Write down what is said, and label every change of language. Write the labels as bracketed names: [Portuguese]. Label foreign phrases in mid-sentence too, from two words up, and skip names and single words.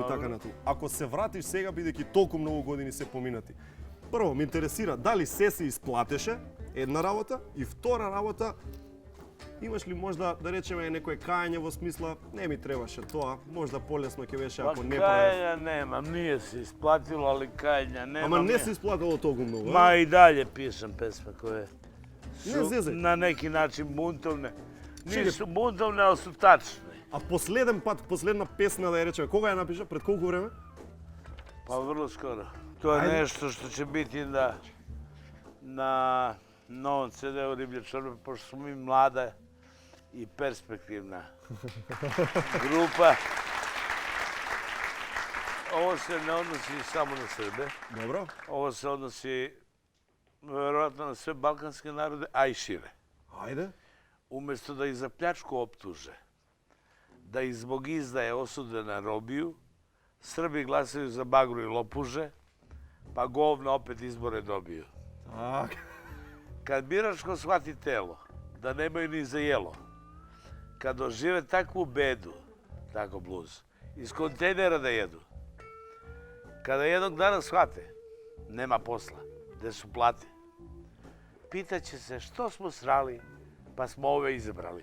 [Macedonian] Ако се вратиш сега, бидејќи толку многу години се поминати, прво, ме интересира дали се исплатеше, една работа, и втора работа, имаш ли можда, да речеме, некој кајање во смисла, не ми требаше тоа, можда полесно ќе беше ако не правев. [Serbian] Кајања немам, nije се исплатило, али кајања немам. [Macedonian] Ама не се исплатило толку многу, [Serbian] Ма и далje пишам песме које Не су зезај. на неки начин бунтовне. Нису бунтовне, али су тачни. [Macedonian] А последна песна, да ја речеме, кога ја напиша, пред колку време? [Serbian] Па врло скоро. [Macedonian] Тоа е нешто што ќе бити на новом CD-у Риблја Чорба, пошто сум ми млада и перспективна група. [Serbian] Ово се не односи само на Србе. Добро. Ово се односи веројатно на све балкански народи, а и шире. Ајде. Уместо да и за плячку оптуже, да и због издаje осуде на робiju, Срби гласaju за багру и лопуже, па govna opet izbore dobiju. Kad biračko shvati telo, da nemaju ni za jelo, kad dožive takvu bedu, tako bluz, iz kontejnera da jedu, kada jednog dana shvate, nema posla, gde su plate, pitaće se što smo srali, pa smo ove izabrali.